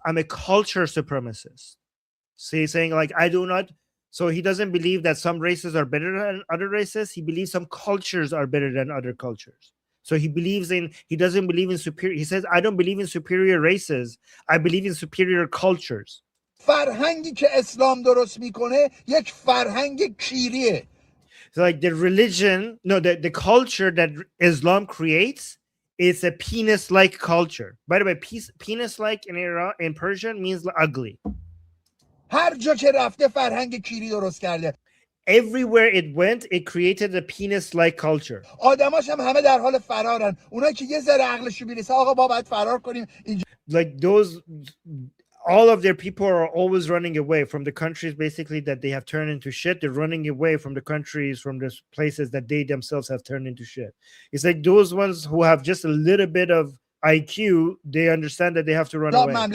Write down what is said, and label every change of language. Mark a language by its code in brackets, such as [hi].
[en] I'm a culture supremacist. So he's saying like I do not. So he doesn't believe that some races are better than other races. He believes some cultures are better than other cultures. So he doesn't believe in superior. He says, I don't believe in superior races. I believe in superior cultures. [fa] فرهنگی که اسلام درست میکنه یک فرهنگ کیریه. [en] So like the culture that Islam creates is a penis-like culture. By the way, penis-like in Persian means ugly. [fa] هر جا که رفته فرهنگ کیری درست کرده. [en] Everywhere it went, it created a penis-like culture. [fa] آدماش هم همه در حال فرارن. اونایی که یه ذره عقلشون میرسه آقا ما باید فرار کنیم. [en] Like all of their people are always running away from the countries basically that they have turned into shit. They're running away from the countries, from the places that they themselves have turned into shit. It's like those ones who have just a little bit of IQ, they understand that they have to run away.